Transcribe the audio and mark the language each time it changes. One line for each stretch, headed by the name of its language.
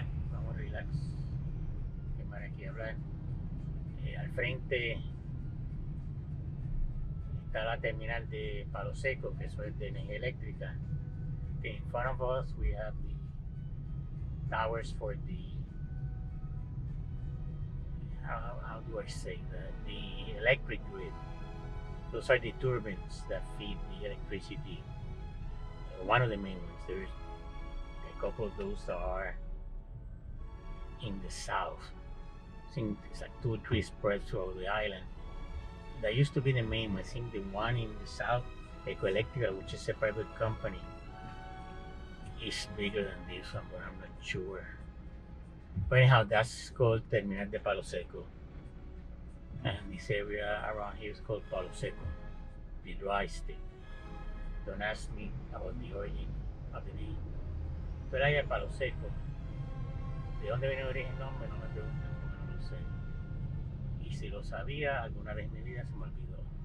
Spanish: Vamos relax. ¿Qué más aquí hablar? Al frente está la terminal de Palo Seco, que eso es de energía eléctrica.
English: Okay, in front of us we have the towers for the how do I say that, the electric grid. Those are the turbines that feed the electricity. One of the main ones. There's a couple of those are in the south. I think it's like 2 or 3 spread throughout the island. That used to be the main one. I think the one in the south, Ecoelectrica, which is a private company, is bigger than this one, but I'm not sure. But anyhow, that's called Terminal de Palo Seco. And this area around here is called Palo Seco, the dry state. Don't ask me about the origin of the name.
Spanish: Pero ahí es Palo Seco. ¿De dónde viene el origen? No me preguntan, porque no lo sé. Y si lo sabía, alguna vez en mi vida se me olvidó.